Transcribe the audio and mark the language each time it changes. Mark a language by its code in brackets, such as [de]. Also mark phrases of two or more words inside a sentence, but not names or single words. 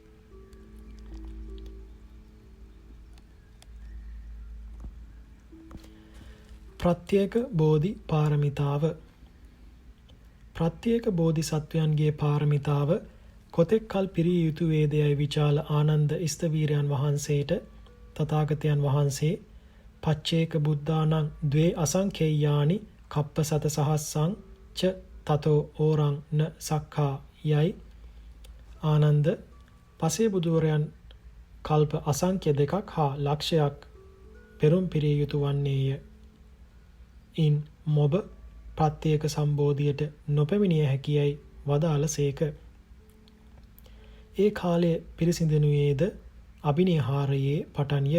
[si] ප්‍රත්‍යේක බෝධි පාරමිතාව. ප්‍රත්‍යේක බෝධිසත්වයන්ගේ පාරමිතාව කොතෙක් කල් පිරිය යුතු වේදයයි විචාල ආනන්ද ස්තවීරයන් වහන්සේට තථාගතයන් වහන්සේ [pi] පච්චේක බුද්ධානං ද්වේ අසංඛේයානි කප්පසත සහස්සං ච තතෝ ඕරං න සක්ඛා [si] යයි ආනන්ද පසේ බුදුවරයන් කල්ප අසංඛ්‍ය 2ක් හා ලක්ෂයක් පෙරම් පිරිය යුතු වන්නේය. ඉන් මොබ ප්‍රත්‍යේක සම්බෝධියට නොපැමිණිය හැකියයි වදාළසේක. ඒ කාලය පිරිසිඳනුයේද අභිනිහාරයේ පටන්ය.